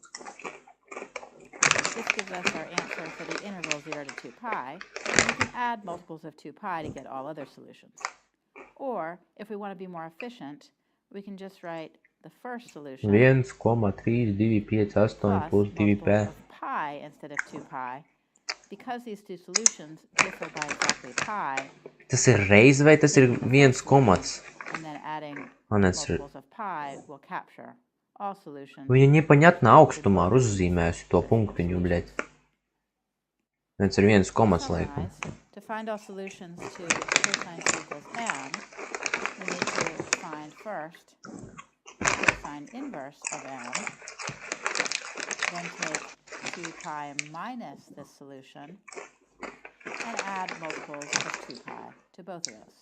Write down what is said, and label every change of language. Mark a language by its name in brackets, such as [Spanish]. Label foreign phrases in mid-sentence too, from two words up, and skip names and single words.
[English] This gives us our answer for the interval 0 to 2 pi, and we can add multiples of 2 pi to get all other solutions. Or, if we want to be more efficient, we can just write the first solution 1,325 plus 2 pi. Pi instead of 2 pi. Because these two solutions differ by exactly pi, [Latvian] Tas ir reiz vai tas ir viens komats? [English] and then adding multiples of pi will capture all solutions. [Latvian] Viņa непонятно augstumā ir uzzīmējusi to punktiņu, bļet. Viens ir viens komats, laikam. [English] To find all solutions to cosine t equals m, we need to find first cosine inverse of m, then take 2 pi minus this solution, and add multiples of 2 pi to both of those.